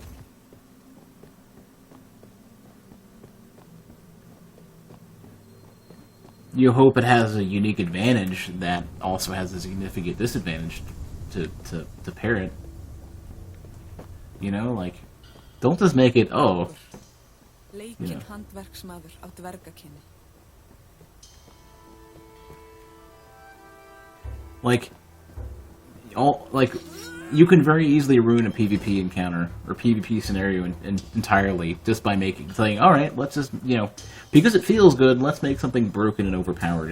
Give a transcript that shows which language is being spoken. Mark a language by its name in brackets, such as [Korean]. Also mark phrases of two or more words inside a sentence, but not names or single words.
[English] You hope it has a unique advantage that also has a significant disadvantage to pair it. You know, like, don't just make it, oh... [Icelandic] Leikinn handverksmaður á dvergakynni. [English] Like, you can very easily ruin a PvP encounter or PvP scenario entirely just by saying, all right, let's just, you know, because it feels good, let's make something broken and overpowered.